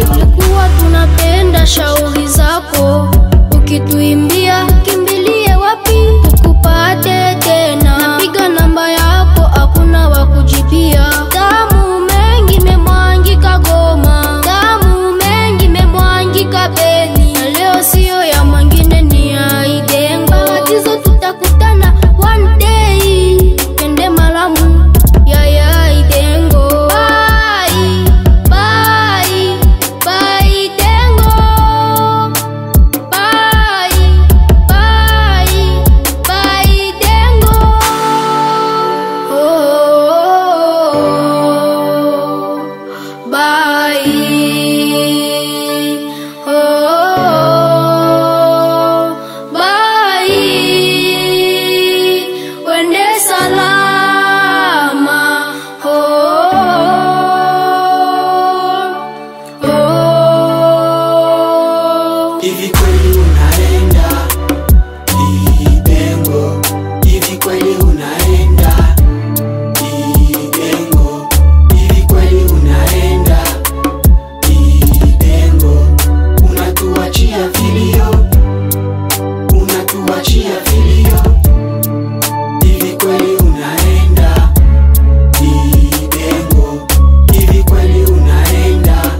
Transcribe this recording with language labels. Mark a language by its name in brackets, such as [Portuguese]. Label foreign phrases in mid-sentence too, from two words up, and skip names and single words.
[Swahili] Tulikuwa tunapenda shauri zako, ukituimbia kimbilie wapi tukupate tena. Napiga namba yako hakuna wa kujibia. Damu mengi memwangika Goma, damu mengi memwangika Beni, na leo sio ya mwingine ni ya Idengo. Batizo tutakutana [English] one day, [Swahili] twende Malamu ya Idengo. [English] Bye, bye Idengo. Bye, bye Idengo. Oh, bye. Oh, bye. [Swahili] Wende salama. Oh, oh. Hivi kweli unaenda Idengo, hivi kweli unaenda Idengo, hivi kweli unaenda Idengo, unatuachia vilio, unatuachia vilio, hivi kweli unaenda Idengo, hivi kweli unaenda